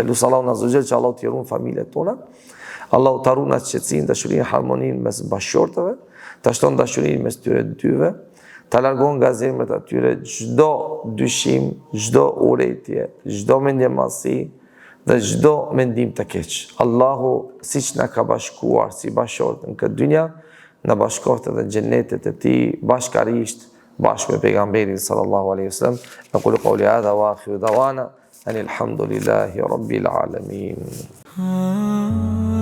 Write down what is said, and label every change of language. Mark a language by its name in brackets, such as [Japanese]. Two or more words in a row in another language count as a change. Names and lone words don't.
[Albanian] Lut Allahun [Arabic] عز وجل [Albanian] që Allahu t'i ruan familjet tona. Allahu ta ruan atë qetësinë, dashurinë, harmoninë mes bashkëshortëve, ta shton dashurinë mes tyre dyve, ta largon nga zemrat atyre çdo dyshim, çdo urrëtie, çdo mendjemallsi dhe çdo mendim të keq. Allahu siç na ka bashkuar si bashkëshortë në këtë dynja, na bashkoftë edhe në xhenetet e tij bashkarisht, bashkë me pejgamberin [Arabic] صلى الله عليه وسلم. أقول قولي هذا وآخر دعوانا الحمد لله رب العالمين.